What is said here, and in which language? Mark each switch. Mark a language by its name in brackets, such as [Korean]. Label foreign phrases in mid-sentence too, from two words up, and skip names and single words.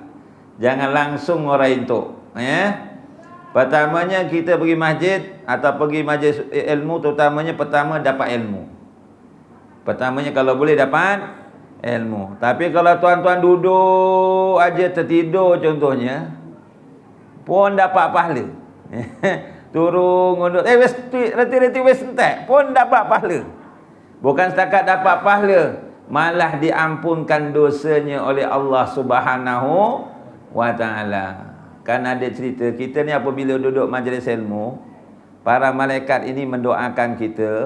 [Malay] Jangan langsung orang itu. Pertamanya kita pergi masjid atau pergi majlis ilmu, terutamanya pertama dapat ilmu. Pertamanya kalau boleh dapat ilmu. Tapi kalau tuan-tuan duduk aja tertidur contohnya, pun dapat pahala. [Javanese] Turun ngunduk, reti-reti wes entek, [Malay] pun dapat pahala. Bukan setakat dapat pahala, malah diampunkan dosanya oleh [Arabic] الله سبحانه وتعالى. [Malay] Kan ada cerita, kita ni apabila duduk majlis ilmu, para malaikat ini mendoakan kita.